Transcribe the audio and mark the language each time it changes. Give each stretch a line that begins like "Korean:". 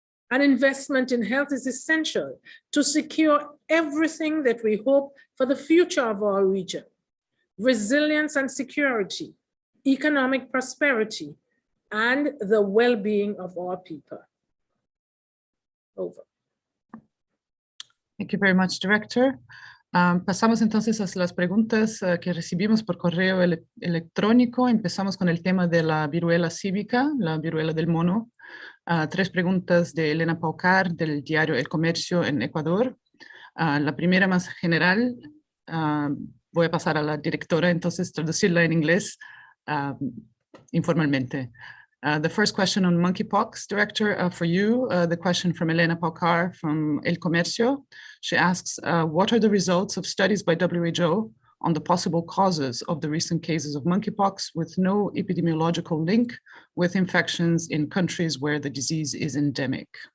English: An investment in health is essential to secure everything that we hope for the future of our region: resilience and security, economic prosperity, and the well-being of our people. Over. Thank you very much, Director.
Spanish: Pasamos entonces a las preguntas que recibimos por correo electrónico. Empezamos con el tema de la viruela símica, la viruela del mono. 3 preguntas de Elena Paucar del diario El Comercio en Ecuador. La primera más general, voy a pasar a la directora, entonces traducirla en inglés informalmente.
English: The first question on monkeypox, Director, for you, the question from Elena Paucar from El Comercio. She asks, what are the results of studies by WHO on the possible causes of the recent cases of monkeypox with no epidemiological link with infections in countries where the disease is endemic?